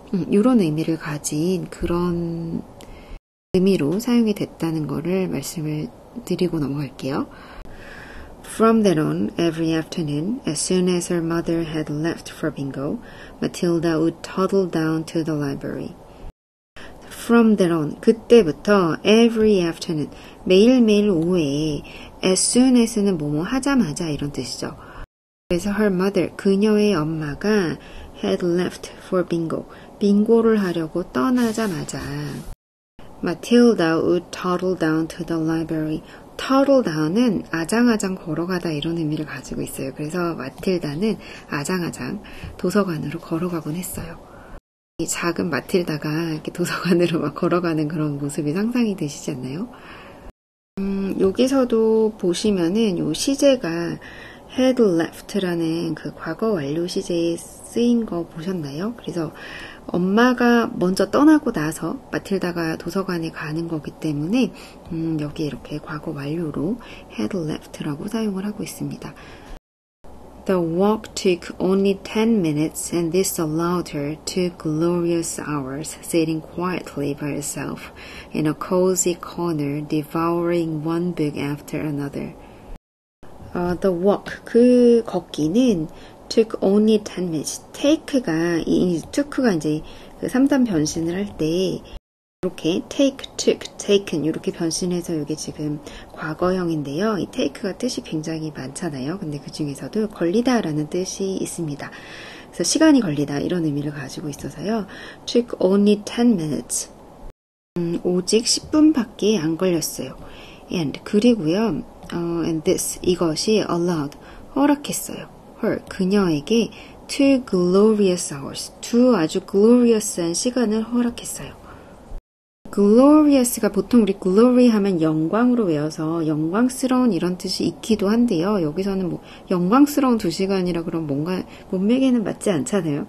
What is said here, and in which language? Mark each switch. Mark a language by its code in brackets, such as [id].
[ko] 이런 의미를 가진 그런 의미로 사용이 됐다는 거를 말씀을 드리고 넘어갈게요. [en] From then on, every afternoon, as soon as her mother had left for bingo, Matilda would toddle down to the library. From then on, [ko] 그때부터 [en] every afternoon, [ko] 매일매일 오후에 [en] as soon as [ko] 는 뭐뭐 하자마자 이런 뜻이죠. 그래서 [en] her mother, [ko] 그녀의 엄마가 [en] had left for bingo, [ko] 빙고를 하려고 떠나자마자 [en] Matilda would toddle down to the library. [ko] toddle down은 아장아장 걸어가다 이런 의미를 가지고 있어요. 그래서 마틸다는 아장아장 도서관으로 걸어가곤 했어요. 이 작은 마틸다가 이렇게 도서관으로 막 걸어가는 그런 모습이 상상이 되시지 않나요? 여기서도 보시면은 요 시제가 had left라는 그 과거 완료 시제에 쓰인 거 보셨나요? 그래서 엄마가 먼저 떠나고 나서 마틸다가 도서관에 가는 거기 때문에 여기 이렇게 과거 완료로 had left라고 사용을 하고 있습니다. [en] The walk took only 10 minutes and this allowed her 2 glorious hours sitting quietly by herself in a cozy corner devouring one book after another. The walk, [ko] 그 걷기는 [en] took only 10 minutes. [ko] took가 이제 그 3단 변신을 할 때 이렇게 take, took, taken 이렇게 변신해서 이게 지금 과거형인데요. 이 take가 뜻이 굉장히 많잖아요. 근데 그 중에서도 걸리다라는 뜻이 있습니다. 그래서 시간이 걸리다 이런 의미를 가지고 있어서요. [en] took only 10 minutes. [ko] 오직 10분밖에 안 걸렸어요. [en] And [ko] 그리고요. [en] And this [ko] 이것이 [en] allowed [ko] 허락했어요. [en] her [ko] 그녀에게 [en] 2 glorious hours [ko] 2 아주 glorious한 시간을 허락했어요. glorious가 보통 우리 glory 하면 영광으로 외워서 영광스러운 이런 뜻이 있기도 한데요. 여기서는 뭐 영광스러운 2시간이라 그러면 뭔가 문맥에는 맞지 않잖아요.